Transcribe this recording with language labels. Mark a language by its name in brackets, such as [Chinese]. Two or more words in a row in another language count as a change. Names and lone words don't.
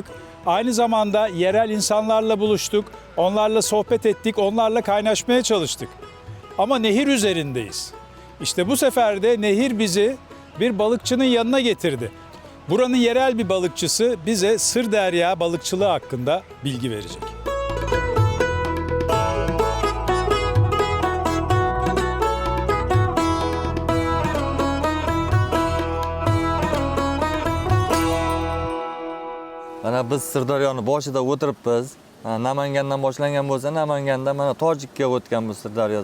[Turkish] Aynı zamanda yerel insanlarla buluştuk. Onlarla sohbet ettik, onlarla kaynaşmaya çalıştık. Ama nehir üzerindeyiz. İşte bu sefer de nehir bizi bir balıkçının yanına getirdi. Buranın yerel bir balıkçısı bize Sırdarya balıkçılığı hakkında bilgi verecek. [Uzbek] Mana biz Sirdaryoni boshida o'tiribmiz. Namangandan boshlangan bo'lsa, Namanganda mana Tojikka o'tgan bu Sirdaryo.